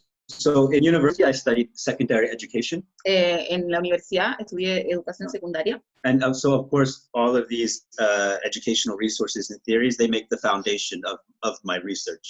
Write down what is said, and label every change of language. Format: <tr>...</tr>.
<en>So in university, I studied secondary education.</en> <es>En la universidad estudié educación secundaria.</es> <en>And so, of course, all of these educational resources and theories, they make the foundation of my research.</en>